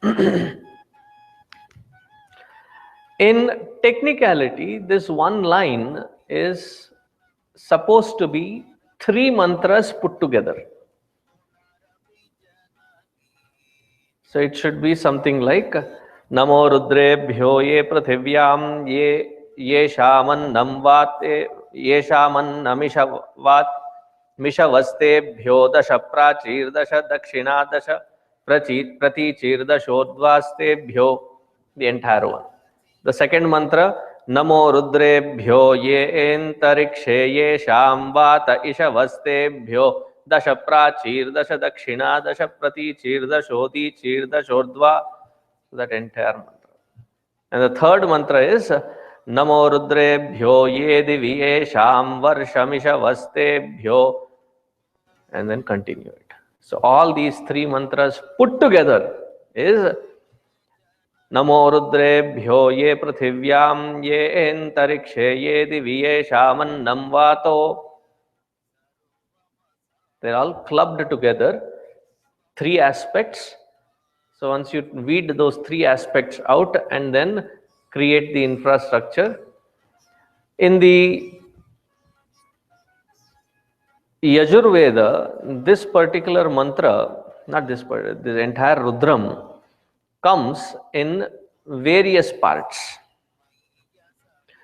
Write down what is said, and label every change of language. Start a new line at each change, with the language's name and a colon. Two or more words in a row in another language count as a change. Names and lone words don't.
English: In technicality, this one line is supposed to be 3 mantras put together. So it should be something like
Sanskrit: नमो रुद्रेभ्यो ये पृथिव्यां ये शमन् वते ये शमन् नमिषवत् मिषवस्तेभ्यो दश प्राचीर् दश दक्षिणा दश प्रतीचीर् दशोद्वस्तेभ्यो,
English: the entire one. The second mantra,
Sanskrit: नमो रुद्रेभ्यो ये अन्तरिक्षे ये शम् वत इषवस्तेभ्यो दश प्राचीर् दश दक्षिणा दश प्रतीचीर् दशोदीचीर् दशोद्वा,
English: that entire mantra. And the third mantra is
Sanskrit: नमो रुद्रेभ्यो ये दिवि ये शम् वर्षमिषवस्ते,
English: and then continue it. So all these 3 mantras put together is
Sanskrit: नमो रुद्रेभ्यो ये पृथिव्यां ये अन्तरिक्षे ये दिवि ये शमन् वतो.
English: They're all clubbed together, 3 aspects. So once you weed those 3 aspects out and then create the infrastructure. In the Yajurveda, this particular mantra, not this part, this entire Rudram comes in various parts.